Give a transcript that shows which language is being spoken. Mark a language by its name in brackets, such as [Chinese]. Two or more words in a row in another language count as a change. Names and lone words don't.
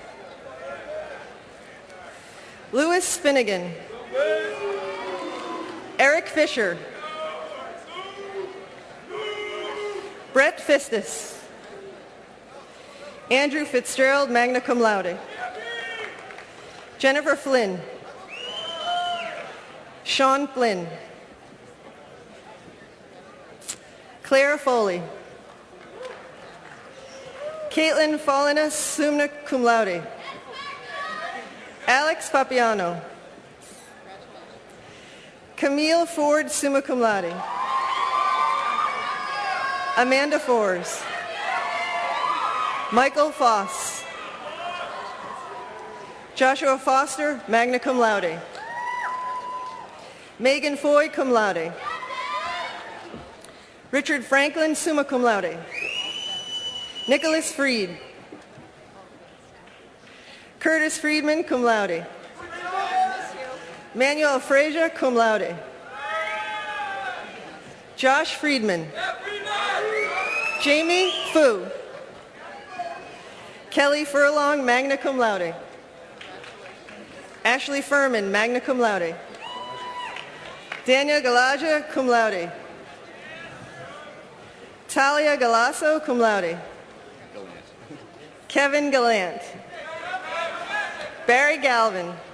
[English] Louis Finnegan. Eric Fisher. Brett Fistis. Andrew Fitzgerald, [Latin] magna cum laude. [English] Jennifer Flynn. Sean Flynn. Claire Foley. Caitlin Folinas, [Latin] summa cum laude. [English] Alex Papiano. Camille Ford, [Latin] summa cum laude. [English] Amanda Foers. Michael Foss. Joshua Foster, [Latin] magna cum laude. [English] Megan Foy, [Latin] cum laude. [English] Richard Franklin, [Latin] summa cum laude. [English] Nicholas Freed. Curtis Friedman, [Latin] cum laude. [English] Manuel Frazier, [Latin] cum laude. [English] Josh Friedman. Jamie Fu. Kelly Furlong, [Latin] magna cum laude. [English] Ashley Furman, [Latin] magna cum laude. [English] Daniel Galaja, [Latin] cum laude. [English] Talia Galasso, [Latin] cum laude. [English] Kevin Gallant. Barry Galvin.